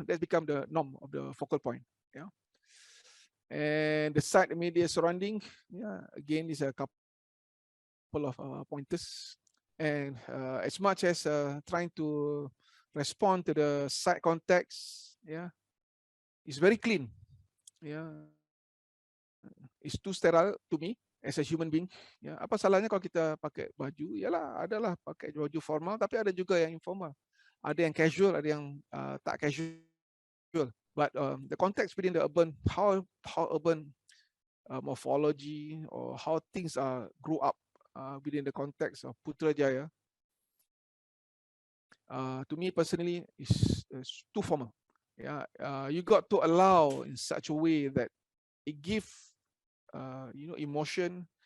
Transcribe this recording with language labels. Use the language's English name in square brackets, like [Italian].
[English] That become the norm of the focal point. Yeah. And the site immediate surrounding, again, is a couple of pointers. And as much as trying to respond to the site context, it's very clean. It's too sterile to me as a human being. [Malay] Apa salahnya kalau kita pakai baju? Yalah, adalah pakai baju formal, tapi ada juga yang informal. Ada yang casual, ada yang tak casual. [English] But the context within the urban, how urban morphology or how things are grew up within the context of Putrajaya, to me personally is too formal. Yeah, you got to allow in such a way that it give emotion.